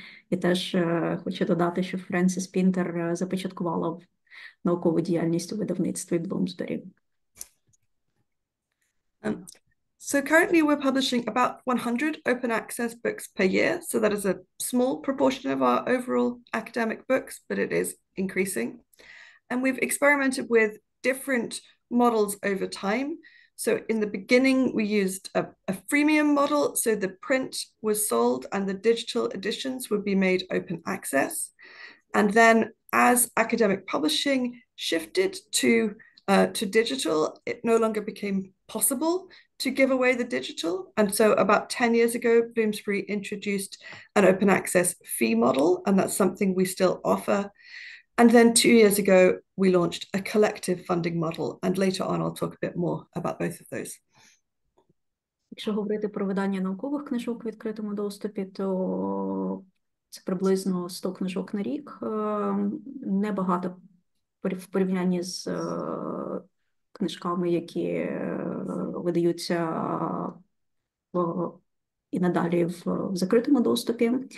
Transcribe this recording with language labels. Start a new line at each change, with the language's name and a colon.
Ukrainian: І теж хочу додати, що Френсіс Пінтер започаткувала наукову діяльність у видавництві Bloomsbury.
English: So currently we're publishing about 100 open access books per year. So that is a small proportion of our overall academic books, but it is increasing. And we've experimented with different models over time. So in the beginning, we used a freemium model. So the print was sold and the digital editions would be made open access. And then as academic publishing shifted to digital, it no longer became possible to give away the digital. And so about 10 years ago, Bloomsbury introduced an open access fee model, and that's something we still offer. And then 2 years ago, we launched a collective funding model. And later on, I'll talk a bit more about both of those.
Ukrainian: Якщо говорити про видання наукових книжок в відкритому доступі, то це приблизно 100 книжок на рік. Небагато в порівнянні з книжками, які видаються і надалі в закритому доступі.